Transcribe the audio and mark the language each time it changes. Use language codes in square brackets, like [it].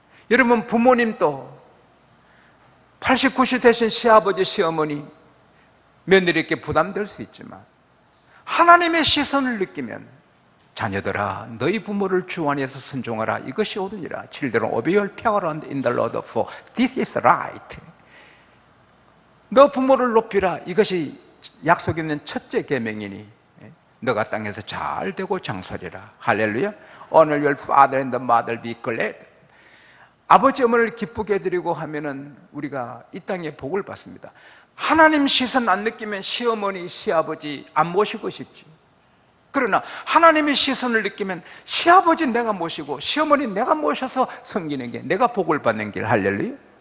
[ko] 여러분, 부모님도 80, 90 되신 시아버지, 시어머니, 며느리께 부담될 수 있지만 하나님의 시선을 느끼면, 자녀들아, 너희 부모를 주 안에서 순종하라, 이것이 옳으니라. [en] Children, obey your parents in the Lord, for this is right. [ko] 너 부모를 높이라, 이것이 약속 있는 첫째 계명이니 너가 땅에서 잘 되고 장설이라. 할렐루야. [en] Honor your father and the mother, be glad. [ko] 아버지 어머니를 기쁘게 해드리고 하면은 우리가 이 땅에 복을 받습니다. 하나님 시선 안 느끼면 시어머니, 시아버지 안 모시고 싶지. 그러나 하나님의 시선을 느끼면 시아버지 내가 모시고 시어머니 내가 모셔서 섬기는 게, 내가 복을 받는 길. 할렐루야.